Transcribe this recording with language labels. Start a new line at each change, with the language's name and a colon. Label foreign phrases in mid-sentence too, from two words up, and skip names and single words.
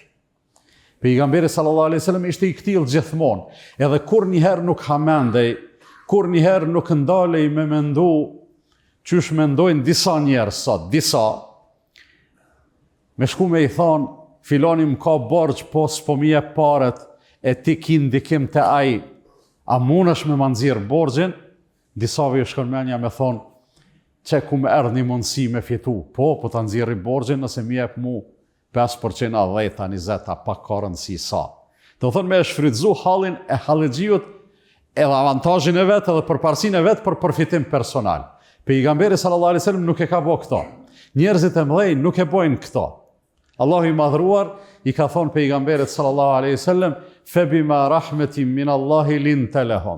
Albanian: Pejgamberi
Arabic: صلى الله عليه وسلم
Albanian: ishte i ktill gjithmonë, edhe kur njëherë nuk hamendej, kur njëherë nuk ndalej me mendu qysh mendojnë disa njerëz sot, me shku me i thonë, filoni më ka borxh, po s'po mi jep paret, e ti ki ndikim te ai, a munesh me ma nxirr borxhin? Disave i shkon menja me thonë, që ku me erdh një mundësi me fitu, po ta nxirri borxhin nëse mi jep mu 5%, a 10, a 20, a pak ka rëndësi sa. Do thonë me e shfrytzu hallin e hallexhiut edhe avantazhin e vetë edhe përparsinë e vetë për përfitim personal. Pejgamberi
Arabic: صلى الله عليه وسلم
Albanian: nuk e ka bëu këto. Njerëzit e mëdhenj nuk e bojnë këto. Allahu i madhruar i ka thonë pejgamberit
Arabic: صلى الله عليه وسلم فبما رحمة من الله لنت لهم.